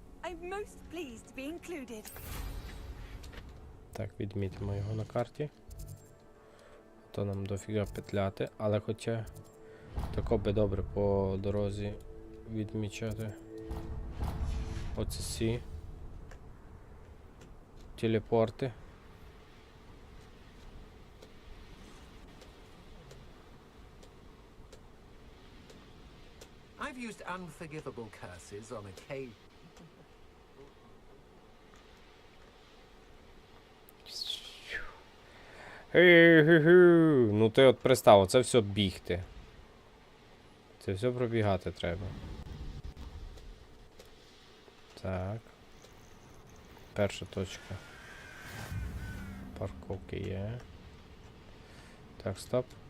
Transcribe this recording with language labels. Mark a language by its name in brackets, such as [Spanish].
[English] I'm most pleased to be included. [Ukrainian] Так, відмітимо його на карті. То нам дофіга петляти, але хоча тако би добре по дорозі відмічати оці всі телепорти. [English] I've used unforgivable curses on occasion. [Ukrainian] Ну ти от пристав, це все бігти. Це все пробігати треба. Так. Перша точка. Парковки є. Так, стоп.